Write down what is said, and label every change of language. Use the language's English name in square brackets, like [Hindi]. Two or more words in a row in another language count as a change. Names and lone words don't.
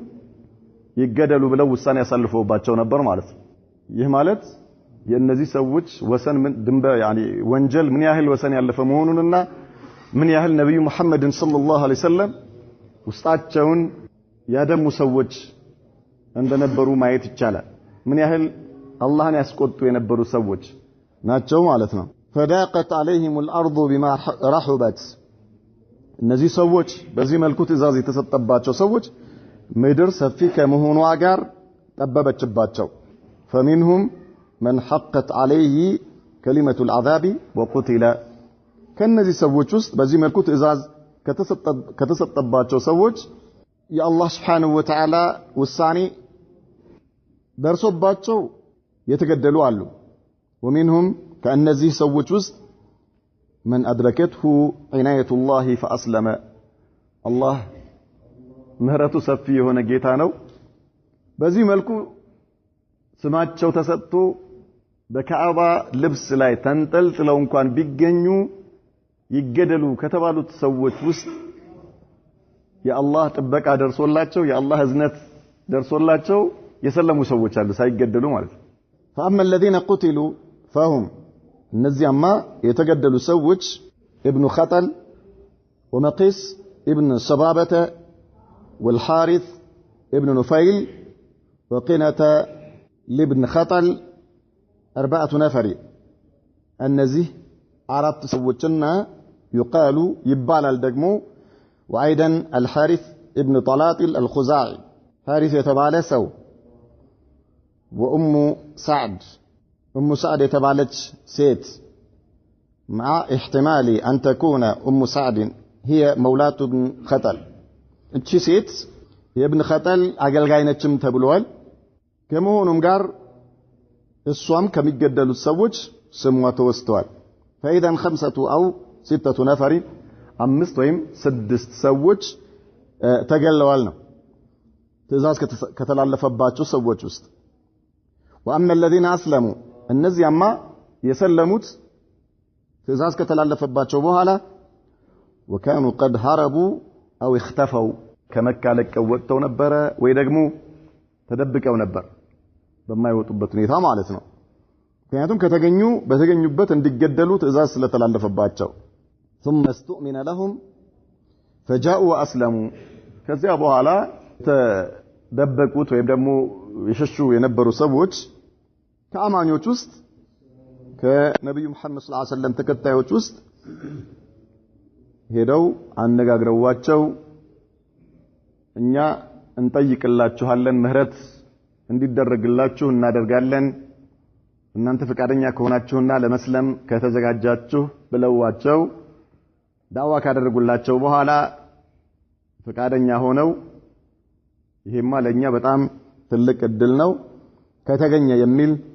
[Amharic] ይገደሉ ብለው ውሳኔ ያሳልፈውባቸው ነበር ማለት ነው ይህ ማለት የነዚህ ሰዎች ወሰን ድንበር ወንጀል ምን ያህል ወሰን ያለፈ መሆኑንና ምን ያህል ነብዩ መሐመድን [Arabic] صلى الله عليه وسلم [Amharic] ውስጣቸውን ያደሙ ሰዎች እንደነበሩ ማየት ይቻላል ምን ያህል አላህን ያስቆጡ የነበሩ ሰዎች ናቸው ማለት ነው [Arabic] فضاقت عليهم الارض بما رحبت [Amharic] እነዚህ ሰዎች በዚህ መልኩ ትዕዛዝ የተሰጠባቸው ሰዎች ምድር ሰፊ ከመሆኗ ጋር ጠበበችባቸው [Arabic] فمنهم من حقت عليه كلمة العذاب وقتل [Amharic] ከነዚህ ሰዎች ውስጥ በዚህ መልኩ ትዕዛዝ ከተሰጠባቸው ሰዎች የአላህ [Arabic] سبحانه وتعالى [Amharic] ውሳኔ ደርሶባቸው የተገደሉ አሉ ومنهم ከእነዚህ ሰዎች ውስጥ [Arabic] من أدركته عناية الله فأسلم الله [Amharic] ምህረቱ ሰፊ የሆነ ጌታ ነው በዚህ መልኩ ስማቸው ተሰጥቶ በካዕባ ልብስ ላይ ተንጠልጥለው እንኳን ቢገኙ ይገደሉ ከተባሉት ሰዎች ውስጥ የአላህ ጥበቃ ደርሶላቸው የአላህ እዝነት ደርሶላቸው የሰለሙ ሰዎች አሉ ሳይገደሉ ማለት ነው [Arabic] فأما الذين قتلوا فهم [Amharic] እነዚያማ የተገደሉ ሰዎች [Arabic] ابن خطل ومقيس ابن صبابة والحارث ابن نفيل وقنة لابن خطل 4 نفر [Amharic] እነዚህ አራት ሰዎችና [Arabic] يقال [Amharic] ይባላል ደግሞ [Arabic] وايضا الحارث ابن طلاطل الخزاعي حارث [Amharic] የተባለ ሰው [Arabic] وام سعد [Amharic] የተባለች ሴት [Arabic] مع احتمال أن تكون أم سعد هي مولاة ابن خطل [Amharic] እቺ ሴት የኢብን ኸጠል አገልጋይ ነችም ተብሏል ከመሆኑም ጋር እሷም ከሚገደሉት ሰዎች ስሟ ተወስተዋል [Arabic] فاذا 5 أو 6 نفر [Amharic] 5 ወይም 6 ሰዎች ተገለዋል ነው ትእዛዝ ከተላለፈባቸው ሰዎች ውስጥ [Arabic] واما الذين اسلموا [Amharic] እነዚያማ የሰለሙት ትእዛዝ ከተላለፈባቸው በኋላ [Arabic] وكانوا قد هربوا أو [Amharic] اختفوا ከመካ ለቀው ወጥተው ነበር ወይ ደግሞ ተደብቀው ነበር በማይወጡበት ሁኔታ ማለት ነው ምክንያቱም በተገኙበት እንዲገደሉ ትእዛዝ ስለተላለፈባቸው [Arabic] ثم استؤمن لهم فجاءوا واسلموا [Amharic] ከዚያ በኋላ ተደበቁት ወይም ደግሞ የሸሹ የነበሩ ሰዎች ከአማኞች ውስጥ ከነብዩ መሐመድ [Arabic] صلى الله عليه وسلم [Amharic] ተከታዮች ውስጥ ሄደው አነጋግረዋቸው እኛ እንጠይቅላችኋለን ምህረት እንዲደረግላችሁ እናደርጋለን እናንተ ፈቃደኛ ከሆናችሁና ለመስለም ከተዘጋጃችሁ ብለዋቸው ዳዋ ካደረጉላቸው በኋላ ፈቃደኛ ሆነው ይሄማ ለኛ በጣም ትልቅ እድል ነው ከተገኘ የሚል